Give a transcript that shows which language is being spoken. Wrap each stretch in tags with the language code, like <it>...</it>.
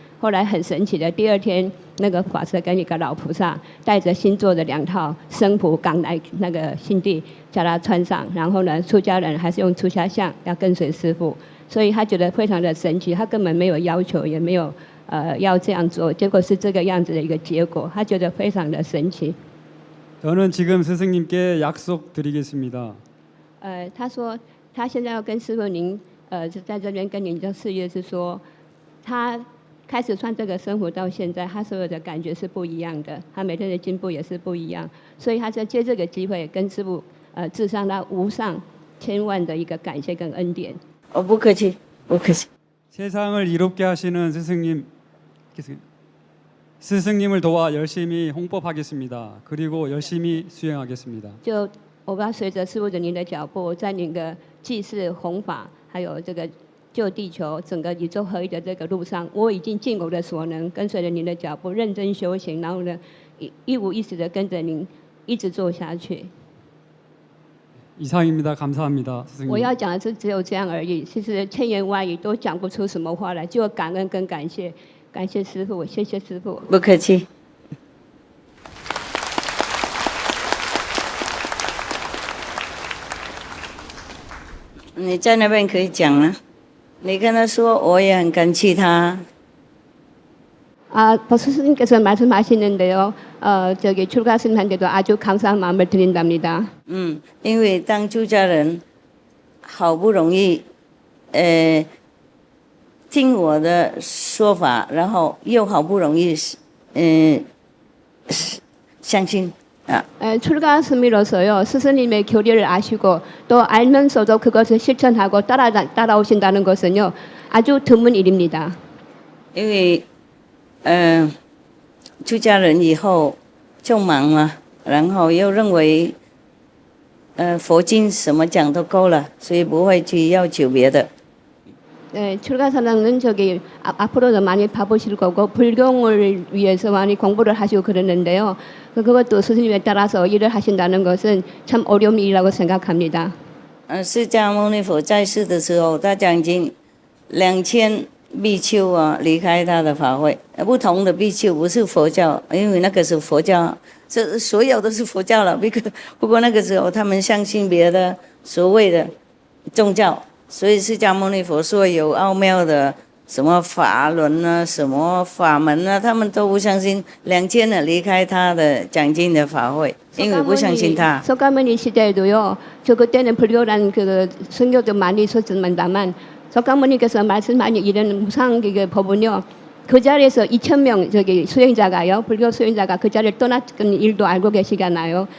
<zh>后来很神奇的，第二天那个法师跟一个老菩萨带着新做的2套僧谱赶来那个新地，叫他穿上。然后呢，出家人还是用出家相，要跟随师父，所以他觉得非常的神奇。他根本没有要求，也没有要这样做，结果是这个样子的一个结果，他觉得非常的神奇。</zh> <ko>저는 지금 스승님께 약속드리겠습니다.</ko> <zh>他说他现在要跟师父您在这边跟您的事业是说，他开始穿这个生活到现在，他所有的感觉是不一样的，他每天的进步也是不一样，所以他在借这个机会跟师父致上他无上千万的一个感谢跟恩典。不客气，不客气。</zh> <ko>세상을 이롭게 하시는 스승님을 도와 열심히 홍법하겠습니다. 그리고 열심히 수행하겠습니다.</ko> <zh>就我要随着师父的您的脚步，在您的祭祀弘法，还有这个救地球整个宇宙合一的这个路上，我已经尽我的所能，跟随着您的脚步，认真修行，然后呢，一五一十的跟着您一直做下去。</zh> <ko>이상입니다. 감사합니다, 스승님.</ko> <zh>我要讲的是只有这样而已，其实千言万语都讲不出什么话来，就感恩跟感谢，感谢师父，谢谢师父。不客气。你在那边可以讲啊，你跟他说我也很感激他。</zh> <ko>벌써 스님께서 말씀하시는데요. 저기 출가 스님한테도 아주 감사한 마음을 드린답니다.</ko> <zh>因为当出家人，好不容易，听我的说法，然后又好不容易，相信啊。</zh> <ko>출가 스님으로서요. 스승님의 교리를 아시고 또 알면서도 그것을 실천하고 따라오신다는 것은요. 아주 드문 일입니다.</ko> <zh>因为出家人以后就忙了，然后又认为，佛经什么讲都够了，所以不会去要求别的。</zh> <ko>네, 출가사랑은 저기 앞으로도 많이 바쁘실 거고 불경을 위해서 많이 공부를 하시고 그러는데요. 그것도 스승님에 따라서 일을 하신다는 것은 참 어려운 일이라고 생각합니다.</ko> <zh>释迦牟尼佛在世的时候，他讲经2000比丘啊离开他的法会，不同的比丘不是佛教，因为那个是佛教，这所有都是佛教了。不过那个时候他们相信别的所谓的宗教，所以释迦牟尼佛说有奥妙的什么法轮啊、什么法门啊，他们都不相信。 2000人离开他的讲经的法会，因为不相信他。</zh> <ko>석가모니 시대에도요. 저 그때는 불교라는 그 선교도 많이 있었습니다만 석가모니께서 말씀하신 이런 무상 그 법은요. 그 자리에서 2,000명 저기 수행자가요. 불교 수행자가 그 자리를 떠났던 일도 알고 계시잖아요.</ko>